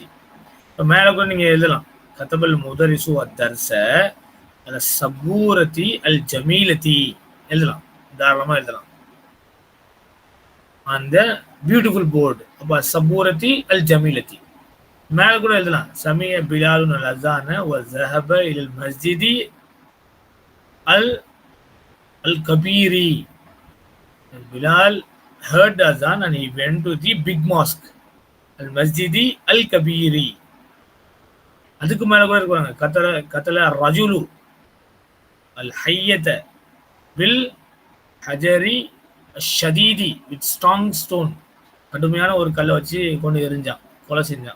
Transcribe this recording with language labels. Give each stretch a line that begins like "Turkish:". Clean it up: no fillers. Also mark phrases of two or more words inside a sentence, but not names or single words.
Tamil: இப்போ மேலே கூட நீங்கள் எழுதலாம்,
Arabic: كتب المدرس الدرس
Tamil: அந்த
Arabic: السبورة الجميلة
Tamil: எழுதலாம், தாராளமாக எழுதலாம்.
Arabic: அந்த
English: beautiful board,
Arabic: அப்போ السبورة الجميلة.
Tamil: மேலே கூட எழுதலாம்,
Arabic: سمع بلال الأذان و ذهب إلى المسجد الكبير.
English: Bilal heard the azan and he went to the big mosque,
Arabic: المسجد الكبير.
Tamil: அதுக்கு மேல கூட இருக்காங்க,
Arabic: قتل الرجل الحية بالحجر الشديد
English: with strong stone.
Tamil: கடுமையான ஒரு கல்லை வச்சு கொண்டு எரிஞ்சான், கொலை செஞ்சான்.